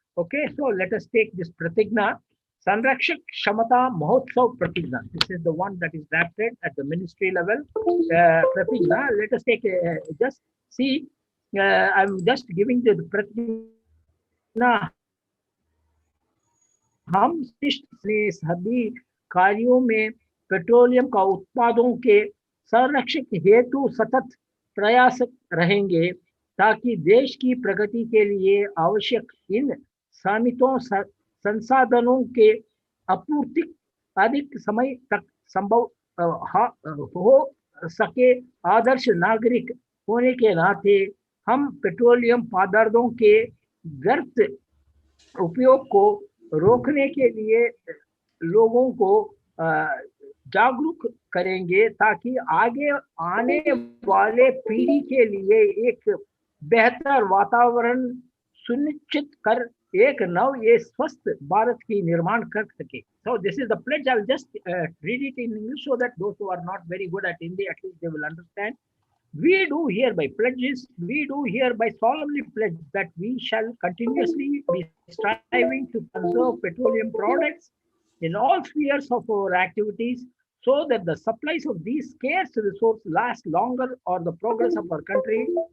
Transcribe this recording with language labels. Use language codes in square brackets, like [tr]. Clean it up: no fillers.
[en] Okay, so let us take this Pratigna. Sanrakshak Shamata Mahotsav Pratigna. This is the one that is drafted at the ministry level. Pratigna, let us take just see. I'm just giving the Pratigna. [hi] हम शिष्ट ने सभी कार्यों में petroleum का उत्पादों के संरक्षक हेतु सतत प्रयास रहेंगे, ताकि देश की प्रगति के लिए आवश्यक इन सीमितों संसाधनों के आपूर्ति अधिक समय तक संभव हो सके। आदर्श नागरिक होने के नाते हम पेट्रोलियम पदार्थों के व्यर्थ उपयोग को रोकने के लिए लोगों को जागरूक करेंगे, ताकि आगे आने वाले पीढ़ी के लिए एक बेहतर वातावरण सुनिश्चित कर एक नव ये स्वस्थ भारत की निर्माण कर सके. [en] So this is the pledge. I will just read it in English so that those who are not very good at Hindi, at least they will understand. We do hereby pledges, we do hereby solemnly pledge that we shall continuously be striving to conserve petroleum products in all spheres of our activities, so that the supplies of these scarce resources last longer or the progress of our country.